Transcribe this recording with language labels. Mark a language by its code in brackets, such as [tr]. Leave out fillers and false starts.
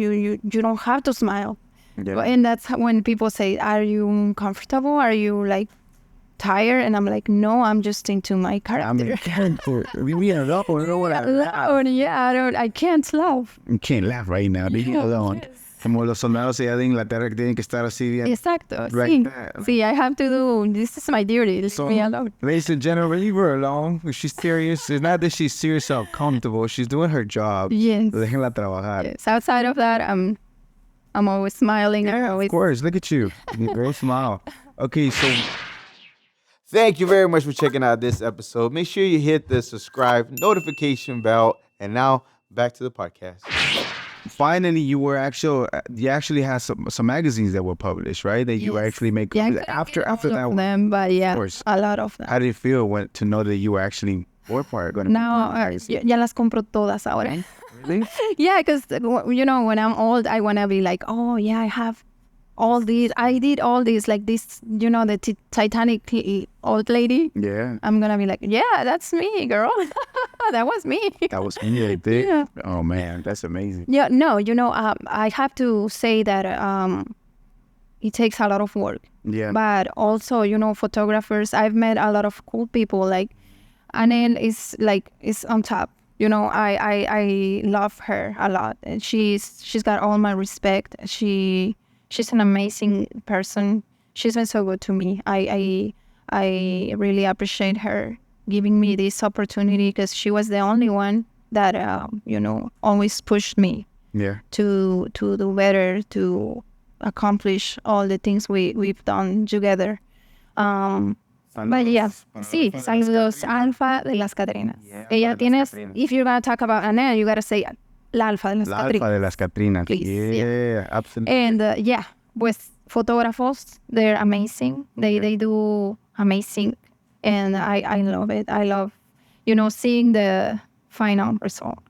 [en] You don't have to smile. Yeah. And that's when people say, are you uncomfortable? Are you like tired? And I'm like, no, I'm just into my character. I'm in character. We are alone. Yeah, I can't laugh. You can't laugh right now. Leave me alone. Yes. [es] Como los soldados allá de Inglaterra que tienen que estar así bien. Exacto. [en] Right [es] Sí. [en] there. Sí, I have to do, this is my duty. Leave me alone. Ladies and gentlemen, leave her alone. She's serious. It's not that she's serious or comfortable. She's doing her job. Yes. [es] Déjenla trabajar. [en] Yes. Outside of that, I'm always smiling. Of course. Look at you. Great smile. Okay, so thank you very much for checking out this episode. Make sure you hit the subscribe notification bell. And now back to the podcast. Finally, you actually had some magazines that were published, right? That you actually make after that one. Them, but yeah, a lot of them. How did it feel to know that you were actually going to [es] now ya las compro todas ahora. [en] Really? Yeah, because you know, when I'm old, I want to be like, oh yeah, I have all these. I did all these, like this, you know, the Titanic old lady. Yeah. I'm gonna be like, yeah, that's me, girl. That was me. That was me right there. Yeah. Oh man, that's amazing. Yeah, no, you know, I have to say that it takes a lot of work. Yeah. But also, you know, photographers, I've met a lot of cool people. Like Anel is on top. You know, I love her a lot, and she's got all my respect. She's an amazing person. She's been so good to me. I really appreciate her giving me this opportunity, because she was the only one that you know, always pushed me to do better, to accomplish all the things we've done together. But yeah, sí, saludos, Alfa de las Catrinas. Yeah, Ella tienes, if you're gonna talk about Anel, you gotta say La Alfa de las La Alfa Catrinas. de las Catrinas. Please, Yeah, absolutely. And with photographers, they're amazing. They do amazing, and I love it. I love, seeing the final result.